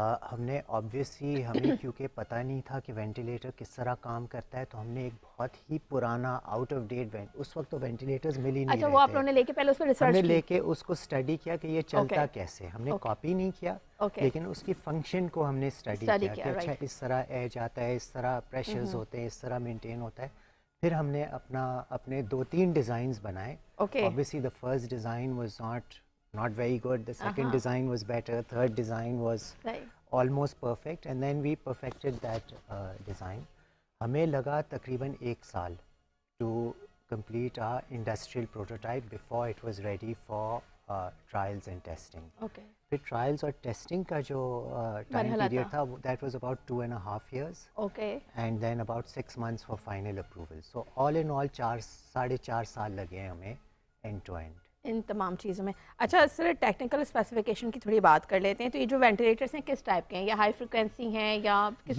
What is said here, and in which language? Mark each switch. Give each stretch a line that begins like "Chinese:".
Urdu: ہم نے آبویسلی ہمیں کیونکہ پتہ نہیں تھا کہ وینٹیلیٹر کس طرح کام کرتا ہے، تو ہم نے ایک بہت ہی پرانا آؤٹ آف ڈیٹ اس وقت تو وینٹیلیٹرز مل ہی نہیں اچھا، وہ آپ تھے. لوگوں نے لے کے پہلے اس پہ ہم ریسرچ نے کی؟ لے کے اس کو اسٹڈی کیا کہ یہ چلتا کیسے. ہم نے کاپی نہیں کیا لیکن اس کی فنکشن کو ہم نے اسٹڈی کیا کہ اچھا اس طرح ایج آتا ہے، اس طرح پریشرز ہوتے ہیں، اس طرح مینٹین ہوتا ہے. پھر ہم نے اپنے 2-3 ڈیزائنز بنائے.
English: obviously the first design was not very good, the second design was better, third design was almost perfect, and then we perfected that design.
Urdu: ہمیں لگا تقریباً 1 سال
English: to complete our industrial prototype before it was ready for trials and testing.
Urdu: پھر trials اور testing کا جو time period تھا
English: That was about 2.5 years, and then about 6 months for final approval. So all in all
Urdu: 4.5 سال لگے ہیں ہمیں
English: end to end
Urdu: ان تمام چیزوں میں. اچھا سر، ٹیکنیکل اسپیسیفکیشن کی تھوڑی بات کر لیتے ہیں. تو یہ جو وینٹیلیٹرس ہیں کس ٹائپ کے ہیں؟ یا ہائی فریکوینسی ہیں یا کس